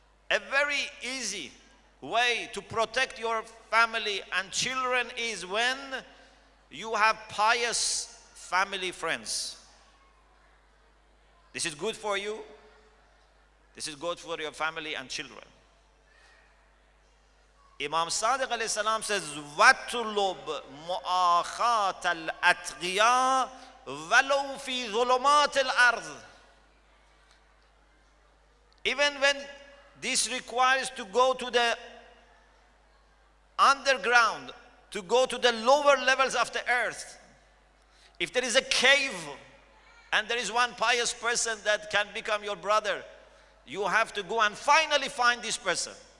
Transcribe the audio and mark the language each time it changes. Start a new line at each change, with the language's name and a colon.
English: A very easy way to protect your family and children is when you have pious family friends. This is good for you. This is good for your family and children.
Arabic: Imam Sadiq alayhi salam says, وَاتُّلُبْ مُؤَاخَاةَ الْأَتْقِيَاءِ وَلَوْ فِي ظُلُمَاتِ الْأَرْضِ.
English: Even when this requires to go to the underground, to go to the lower levels of the earth. If there is a cave and there is one pious person that can become your brother, you have to go and finally find this person.